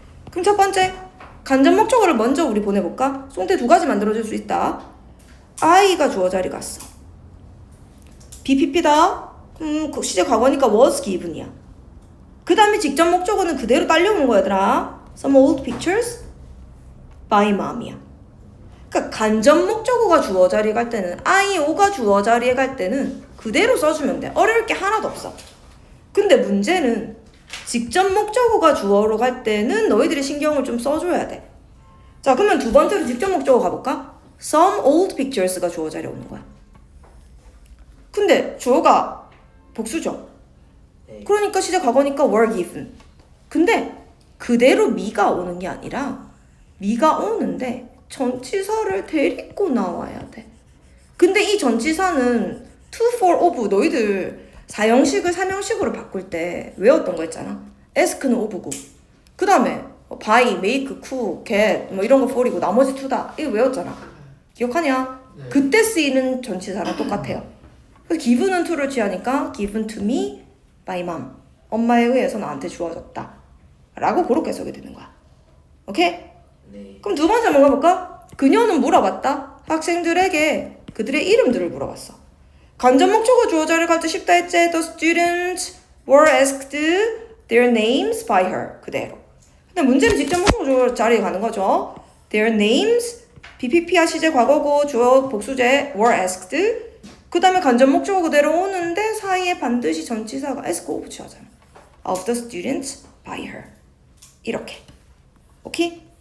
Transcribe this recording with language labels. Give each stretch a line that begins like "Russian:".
Korean: 그럼 첫 번째, 간접 목적어를 먼저 우리 보내볼까? 수동태 두 가지 만들어줄 수 있다. I가 주어 자리 갔어. BPP다. 그 시제 과거니까
English: was given
Korean: 이야. 그 다음에 직접 목적어는 그대로 딸려오는 거야, 얘들아.
English: Some old pictures by mom이야.
Korean: 그러니까 간접 목적어가 주어 자리에 갈 때는 IO가 주어 자리에 갈 때는 그대로 써주면 돼. 어려울 게 하나도 없어. 근데 문제는 직접 목적어가 주어로 갈 때는 너희들이 신경을 좀 써줘야 돼. 자, 그러면 두 번째로 직접 목적어 가볼까?
English: Some old pictures
Korean: 가 주어 자리에 오는 거야. 근데 주어가 복수죠. 네. 그러니까 시제 과거니까
English: were given.
Korean: 근데 그대로 미가 오는 게 아니라 미가 오는데 전치사를 데리고 나와야 돼. 근데 이 전치사는 to, for, of 너희들 사형식을 삼형식으로 바꿀 때 외웠던 거 있잖아. ask는 of고 그 다음에 buy, make, cook, get 뭐 이런 거 for이고 나머지 to다 이거 외웠잖아. 기억하냐? 네. 그때 쓰이는 전치사랑 똑같아요. 그래서 given은 to를 취하니까
English: given to me by mom.
Korean: 엄마에 의해서 나한테 주어졌다 라고 그렇게 써게 되는 거야. 오케이? 네. 그럼 두 번째 한번 가볼까? 그녀는 물어봤다. 학생들에게 그들의 이름들을 물어봤어. 간접 목적어 주어 자리를 갈 때 쉽다 했지.
English: The students were asked their names by her.
Korean: 그대로. 근데 문제는 직접 목적어 주어 자리에 가는 거죠.
English: Their names,
Korean: BPP와 시제 과거고 주어 복수제
English: were asked.
Korean: 그 다음에 간접 목적어 그대로 오는데 사이에 반드시 전치사가 ask of 취하잖아.
English: Of the students by her.
Korean: 이렇게. 오케이?